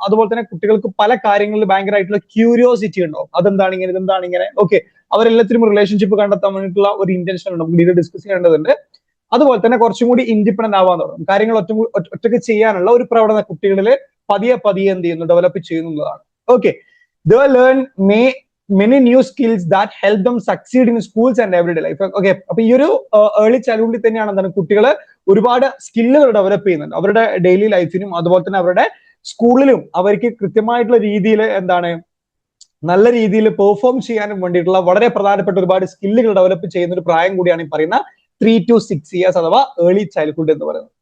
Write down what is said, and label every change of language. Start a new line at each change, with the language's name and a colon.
Malayalam: അതുപോലെ തന്നെ കുട്ടികൾക്ക് പല കാര്യങ്ങളിൽ ഭയങ്കരമായിട്ടുള്ള ക്യൂരിയോസിറ്റി ഉണ്ടാവും. അതെന്താണ് ഇങ്ങനെ, ഇതെന്താണ് ഇങ്ങനെ. ഓക്കെ, അവരെല്ലാത്തിനും റിലേഷൻഷിപ്പ് കണ്ടെത്താൻ വേണ്ടിയിട്ടുള്ള ഒരു ഇന്റൻഷൻ ഉണ്ട്. നമുക്ക് ഇത് ഡിസ്കസ് ചെയ്യേണ്ടതുണ്ട്. അതുപോലെ തന്നെ കുറച്ചും കൂടി ഇൻഡിപെൻഡന്റ് ആവാൻ തുടങ്ങും. കാര്യങ്ങൾ ഒറ്റയ്ക്ക് ചെയ്യാനുള്ള ഒരു പ്രവണത കുട്ടികളിൽ പതിയെ പതിയെ എന്ത് ചെയ്യുന്നു? ഡെവലപ്പ് ചെയ്യുന്നതാണ്.
English: Okay, they learn many new skills that help them succeed in schools and everyday life.
Malayalam: Okay, അപ്പൊ ഈ ഒരു ഏർലി ചൈൽഡ്ഹുഡിൽ തന്നെയാണ് എന്താണ് കുട്ടികൾ ഒരുപാട് സ്കില്ലുകൾ ഡെവലപ്പ് ചെയ്യുന്നുണ്ട് അവരുടെ ഡെയിലി ലൈഫിനും. അതുപോലെ തന്നെ അവരുടെ സ്കൂളിലും അവർക്ക് കൃത്യമായിട്ടുള്ള രീതിയിൽ എന്താണ് നല്ല രീതിയിൽ പെർഫോം ചെയ്യാനും വേണ്ടിയിട്ടുള്ള വളരെ പ്രധാനപ്പെട്ട ഒരുപാട് സ്കില്ലുകൾ ഡെവലപ്പ് ചെയ്യുന്ന ഒരു പ്രായം കൂടിയാണ് ഈ പറയുന്ന 3 to 6 ഇയേഴ്സ് അഥവാ ഏർലി ചൈൽഡ്ഹുഡ് എന്ന് പറയുന്നത്.